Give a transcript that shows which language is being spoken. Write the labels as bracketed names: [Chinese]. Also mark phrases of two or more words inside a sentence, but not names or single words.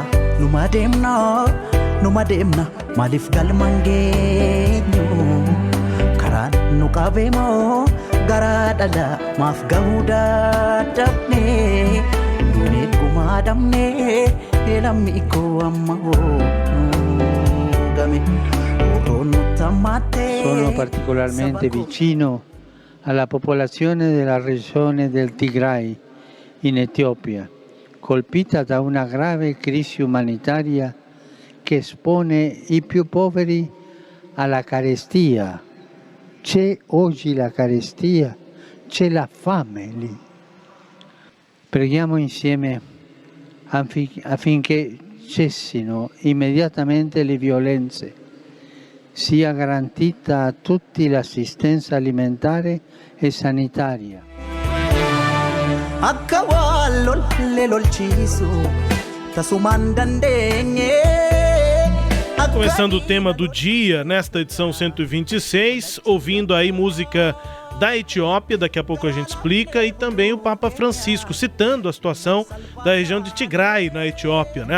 [Oromo] numa deemna maaliif galmaan geenyu karaan nu qabee moo garaa dhala maaf gahuu dadhabne duunee gumaa dhabne lammi koo amma hoogame nu tamate. [Italian] Sono particolarmente vicino alla popolazione della regione del Tigray in Etiopia, colpita da una grave crisi umanitaria che espone i più poveri alla carestia. C'è oggi la carestia, c'è la fame lì. Preghiamo insieme affinché cessino immediatamente le violenze, sia garantita a tutti l'assistenza alimentare e sanitaria. [Portuguese] Começando o tema do dia, nesta edição 126, ouvindo aí música da Etiópia, daqui a pouco a gente explica, e também o Papa Francisco, citando a situação da região de Tigray, na Etiópia, né?